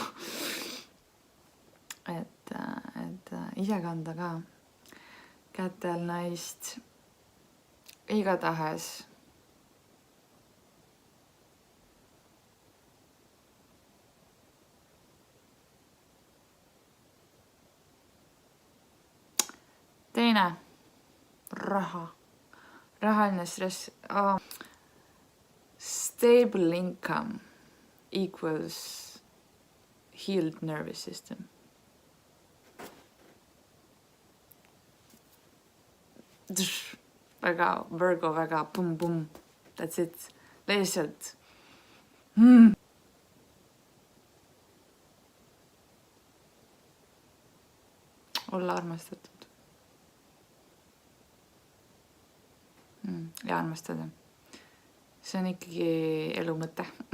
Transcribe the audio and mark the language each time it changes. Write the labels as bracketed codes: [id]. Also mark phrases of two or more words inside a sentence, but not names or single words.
[et] Et ise kanda ka kätel naist igatahes. Teine, raha. Rahaline stress. [en] Stable income equals healed nervous system. [et] Väga Virgo, väga pum-pum. [en] That's it. [et] Lihtsalt. Olla armastatud. Ja armastada. See on ikkagi elu mõte.